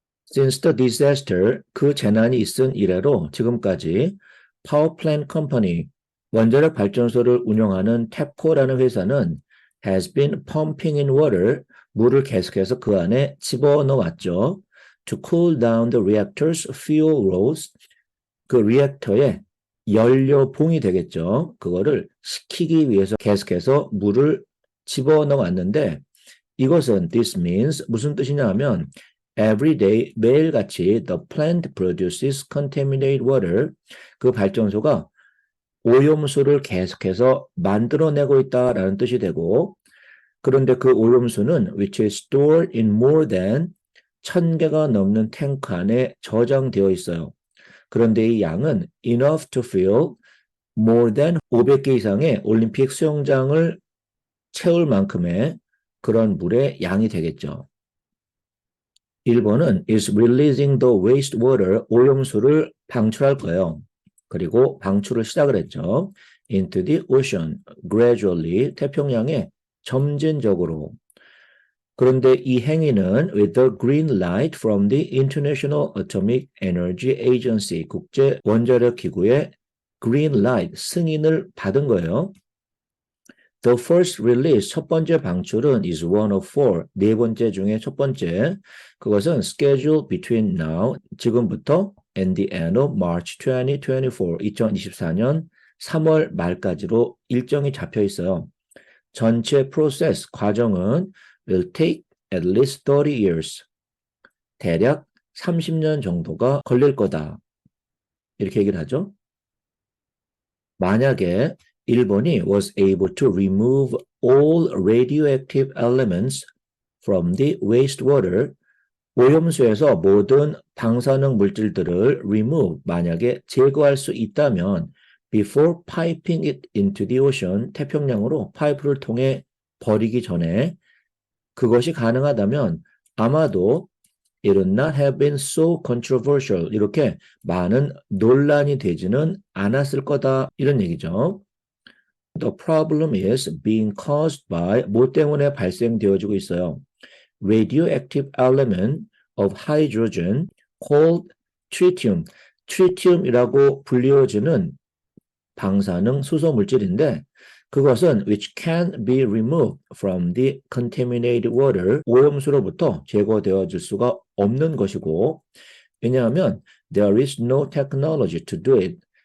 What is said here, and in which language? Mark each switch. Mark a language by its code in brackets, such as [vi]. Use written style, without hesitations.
[en] Since the disaster, [ko] 그 재난이 있은 이래로 지금까지 [en] Power Plant Company, [ko] 원자력 발전소를 운영하는 탭코라는 회사는 [en] has been pumping in water, [ko] 물을 계속해서 그 안에 집어넣어왔죠. [en] To cool down the reactor's fuel rods, [ko] 그 리액터의 연료봉이 되겠죠. 그거를 식히기 위해서 계속해서 물을 집어넣어왔는데 이것은 [en] this means [ko] 무슨 뜻이냐 하면 [en] every day, [ko] 매일같이 [en] the plant produces contaminated water, [ko] 그 발전소가 오염수를 계속해서 만들어내고 있다라는 뜻이 되고, 그런데 그 오염수는 [en] which is stored in more than [ko] 1000개가 넘는 탱크 안에 저장되어 있어요. 그런데 이 양은 [en] enough to fill more than [ko] 500개 이상의 올림픽 수영장을 채울 만큼의 그런 물의 양이 되겠죠. 일본은 [en] is releasing the wastewater, [ko] 오염수를 방출할 거예요. 그리고 방출을 시작을 했죠. [en] into the ocean, gradually, [ko] 태평양에 점진적으로. 그런데 이 행위는 [en] with the green light from the International Atomic Energy Agency, [ko] 국제 원자력 기구의 [en] green light, [ko] 승인을 받은 거예요. [en] The first release, [ko] 첫 번째 방출은 [en] is one of four, [ko] 네 번째 중에 첫 번째. 그것은 [en] schedule between now, [ko] 지금부터 [en] and the end of March 2024, [ko] 2024년 3월 말까지로 일정이 잡혀 있어요. 전체 프로세스, 과정은 [en] will take at least 30 years, [ko] 대략 30년 정도가 걸릴 거다. 이렇게 얘기를 하죠. 만약에 일본이 [en] was able to remove all radioactive elements from the wastewater, [ko] 오염수에서 모든 방사능 물질들을 remove, 만약에 제거할 수 있다면 [en] before piping it into the ocean, [ko] 태평양으로 파이프를 통해 버리기 전에 그것이 가능하다면 아마도 [en] it would not have been so controversial. [ko] 이렇게 많은 논란이 되지는 않았을 거다. 이런 얘기죠. [en] The problem is being caused by [ko] 뭐 때문에 발생되어지고 있어요. [en] Radioactive element of hydrogen called tritium. [ko] 트리티움이라고 불리워지는 방사능 수소 물질인데 그것은 [en] which can be removed from the contaminated water, [ko] 오염수로부터 제거되어질 수가 없는 것이고 왜냐하면 [en] there is no technology to do it.